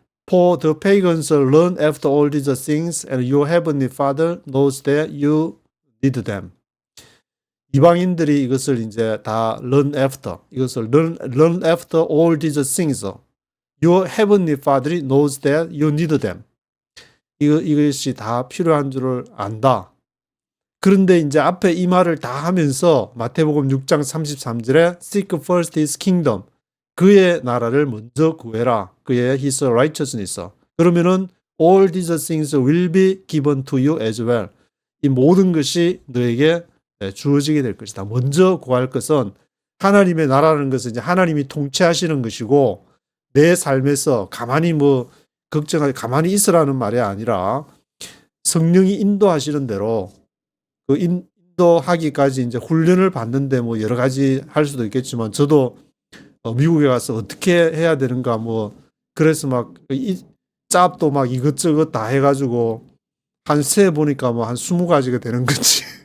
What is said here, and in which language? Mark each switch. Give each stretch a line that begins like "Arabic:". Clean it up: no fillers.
English: For the pagans learn after all these things, and your heavenly Father knows that you need them.
Korean: 이방인들이 이것을 이제 다 learn after, 이것을
English: learn after all these things. Your heavenly Father knows that you need them.
Korean: 이것이 다 필요한 줄을 안다. 그런데 이제 앞에 이 말을 다 하면서 마태복음 6장 33절에
English: Seek first his kingdom.
Korean: 그의 나라를 먼저 구해라.
English: 그의 his righteousness. 그러면은 all these things will be given to you as well.
Korean: 이 모든 것이 너에게 주어지게 될 것이다. 먼저 구할 것은 하나님의 나라라는 것은 이제 하나님이 통치하시는 것이고 내 삶에서 가만히 가만히 있으라는 말이 아니라 성령이 인도하시는 대로 그 인도하기까지 이제 훈련을 받는데 여러 가지 할 수도 있겠지만 저도 미국에 가서 어떻게 해야 되는가 그래서 짭도 이것저것 다 해가지고 한 세 보니까 한 20가지가 되는 거지.